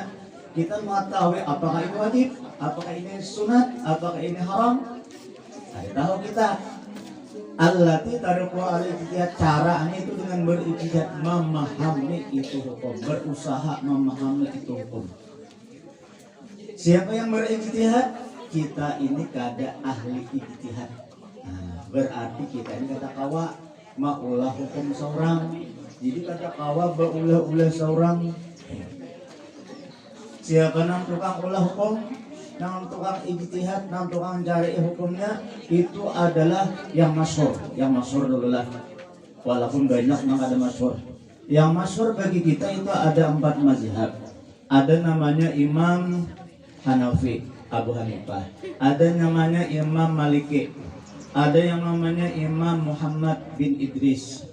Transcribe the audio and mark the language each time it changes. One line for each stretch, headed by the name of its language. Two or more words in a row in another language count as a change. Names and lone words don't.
Indonesian: Kita mengetahui apakah ini wajib, apakah ini sunat, apakah ini haram. Tahu kita.
Arabic: التي طريق الاجتهاد,
Indonesian: caranya itu dengan berijtihad, memahami itu hukum, berusaha memahami itu hukum. Siapa yang berijtihad?
Banjar: Kita ini kada ahli ijtihad. Berarti kita ini kata kawa maulah hukum seorang. Jadi kata kawa baulah-ulah seorang. Siapa nang tukang ulah hukum, nang tukang ijtihad, nang tukang cari hukumnya, itu adalah yang masyhur.
Indonesian: Yang masyhur dulu lah. Walaupun banyak nang ada masyhur. Yang masyhur bagi kita itu ada 4 mazhab. Ada namanya Imam Hanafi, Abu Hanifah. Ada namanya Imam Maliki. Ada yang namanya Imam Muhammad bin Idris.